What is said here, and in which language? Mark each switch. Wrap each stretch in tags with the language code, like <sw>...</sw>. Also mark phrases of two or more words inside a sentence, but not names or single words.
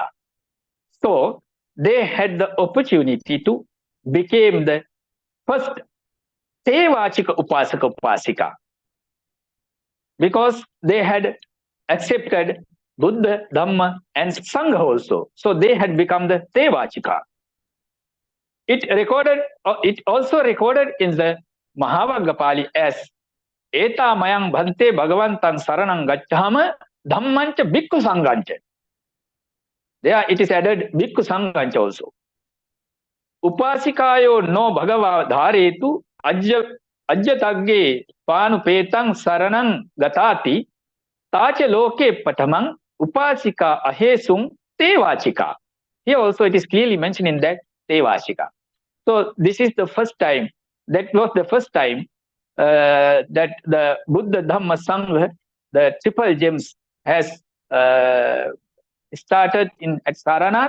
<en>So they had the opportunity to become the first</en> <pi>Tevachika Upasaka Upasika</pi> <en>because they had accepted Buddha, Dhamma and Sangha also. So they had become the Tevachika. It also recorded in the Mahavagga Pali as</en> <pi>Eta mayang bhante bhagavantang saranang gacchama dhammancha bhikkhu sanghancha.</pi> <en>There it is added</en> <pi>bhikkhu sanghancha</pi> <en>also.</en> <pi>Upasikayo no bhagava dharetu ajjatagge panupetang saranang gatati Tacha loke patamang upasika ahesung tevachika.</pi> <en>Here also it is clearly mentioned in that tevachika. So this is the first time, that was the first time that the Buddha Dhamma Sangha, the triple gems, has started at Saranath.</en>